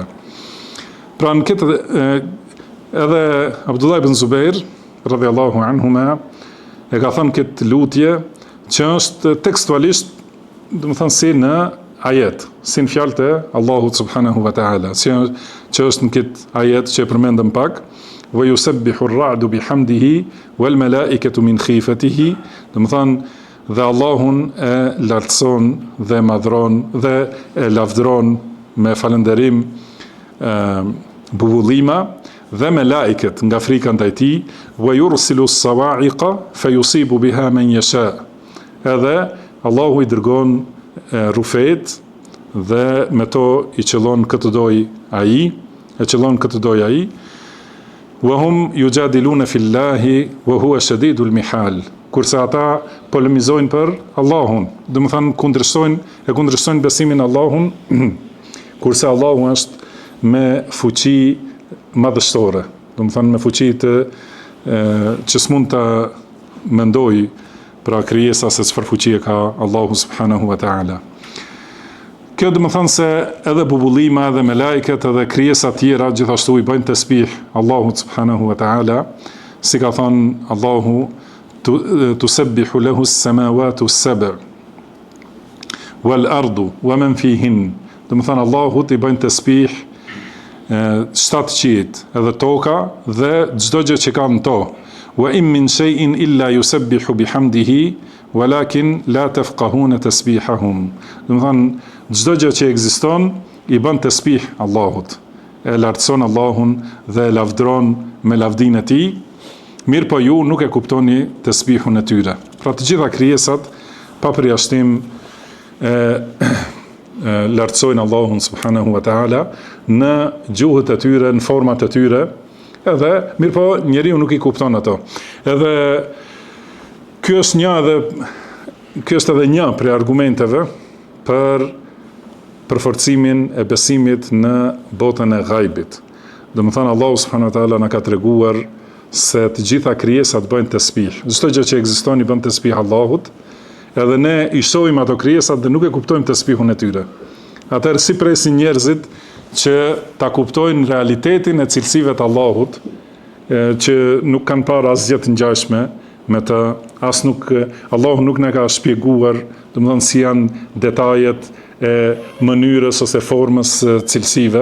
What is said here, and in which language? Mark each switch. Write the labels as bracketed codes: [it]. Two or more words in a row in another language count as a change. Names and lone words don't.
[sq] Pra në këtë edhe Abdullah ibn Zubair [ar] رضي الله عنهما [sq] e ka thënë këtë lutje që është tekstualisht do të thënë si në ajet, si në fjalët e Allahut [ar] سبحانه وتعالى, [sq] që është në këtë ajet që e përmendëm pak, [ar] ويسبح الرعد بحمده والملائكة من خيفته, [sq] do të thënë dhe Allahun e lartëson dhe madhron dhe e lavdron me falënderim bubullima dhe me laiket nga frika ndaj tij, [ar] ويرسل الصواعق فيصيب بها من يشاء. [sq] Edhe Allahu i dërgon rufet dhe me to i qëllon këtë doj ai, [ar] وهم يجادلون في الله وهو شديد المحال. [sq] Kurse ata polemizojnë për Allahun, do të thënë kundërshtojnë besimin Allahun, kurse Allahu është me fuqi madhështore, do të thënë me fuqi që s'mund ta mendoj pra krijesa se çfarë fuqie ka Allahu [ar] سبحانه وتعالى. [sq] Kjo do të thënë se edhe bubullima, edhe me lajket, edhe krijesa tjera gjithashtu i bëjnë tasbih Allahut [ar] سبحانه وتعالى, [sq] si ka thënë Allahu [ar] تسبح له السماوات السبع والأرض ومن فيهن. [sq] Do të thënë Allahut i bëjnë tasbih 7 qiejt, edhe toka dhe çdo gjë që ka në to. [ar] وإن من شيء إلا يسبح بحمده ولكن لا تفقهون تسبيحهم. [sq] Do të thënë çdo gjë që ekziston i bën tasbih Allahut, e lartëson Allahun dhe e lavdron me lavdinë e tij, mirë po ju nuk e kuptoni tasbihun e tyre. Pra të gjitha krijesat pa përjashtim lartësojnë Allahun [ar] سبحانه وتعالى [sq] në gjuhët e tyre, në format e tyre, edhe mirë po njeriu nuk i kupton ato. Edhe ky është edhe një prej argumenteve për përforcimin e besimit në botën e ghaibit. Do të thënë Allahu [ar] سبحانه وتعالى [sq] na ka treguar se të gjitha krijesat bëjnë tasbih. Çdo gjë që ekziston i bën tasbih Allahut, edhe ne i shohim ato krijesat dhe nuk e kuptojmë tasbihun e tyre. Atëherë si presin njerëzit që ta kuptojnë realitetin e cilësive të Allahut, që nuk kanë parë asgjë të ngjashme me të, Allahu nuk na ka shpjeguar, domethënë si janë detajet e mënyrës ose formës cilësive.